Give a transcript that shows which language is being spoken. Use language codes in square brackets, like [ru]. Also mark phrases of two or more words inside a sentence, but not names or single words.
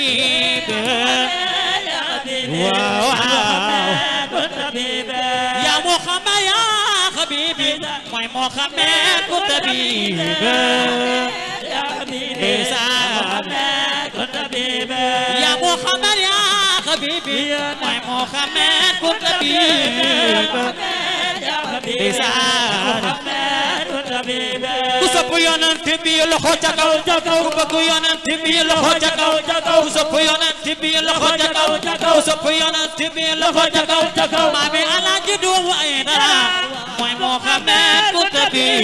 [ar] حبيبي واو يا محمد يا حبيبي موي محمد كنت طبيب يا حبيبي كنت طبيب يا محمد يا حبيبي موي محمد كنت طبيب يا حبيبي [wo] ku sopp yonent bi loxo ca kaw ku bëgg yonent bi loxo ca kaw ku sopp yonent bi loxo ca kaw ku sopp yonent bi loxo ca kaw maami Alaaji Doomu Aydara mooy Muhammad Kunta bi